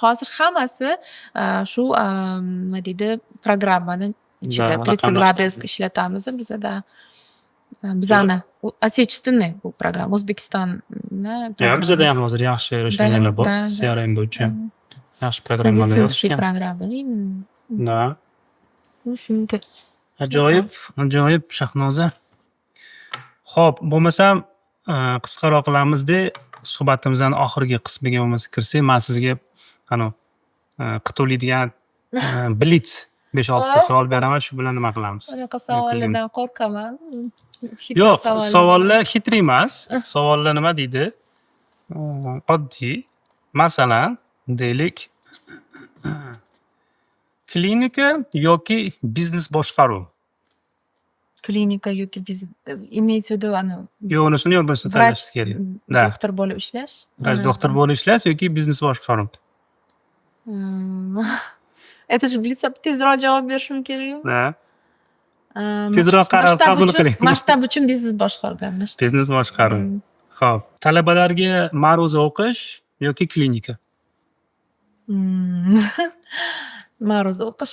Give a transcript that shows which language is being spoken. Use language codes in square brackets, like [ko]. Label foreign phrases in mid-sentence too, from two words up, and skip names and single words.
[uz] Hozir hammasi shu nima deydi, programmani ichida 30 gradus ishlatamiz bizada. Bizani отечественный bu program, O'zbekistonni Bizada ham hozir yaxshi rishlanganlar bor, CRM bo'yicha. Yaxshi programmalar Медицинский yozishgan. [ru] программа, именно. [uz] Da. Shunga. Ajoyib Shahnoza. Xo'p, bo'lmasam qisqaroq qilamizda suhbatimizning oxirgi qismiga bo'lmasa kirsak, men sizga qito'laydigan blitz 5-6 savol beraman, shu bilan nima qilamiz? Unaqa savollardan qo'rqaman. Yo'q, savollar xitr emas. Savollar nima deydi? Oddiy. Masalan, deylik, klinika yoki biznes boshqaruv. Klinika yoki biznes, [ru] имеется в виду [uz] Yo'q, unisini yo'q bo'lsa tanlash kerak. Da. doktor bo'lib ishlash. Vrach doktor bo'lib ishlash yoki biznes boshqaruv. [ru] Это же blitz, [uz] tezroq javob berishim kerak-ku. Da. Tezroq qaror qabul qiling. Masshtab uchun biznes boshqargan. Biznes boshqaruv. Xo'p, talabalarga ma'ruza o'qish yoki klinika. Ma'ruza o'qish.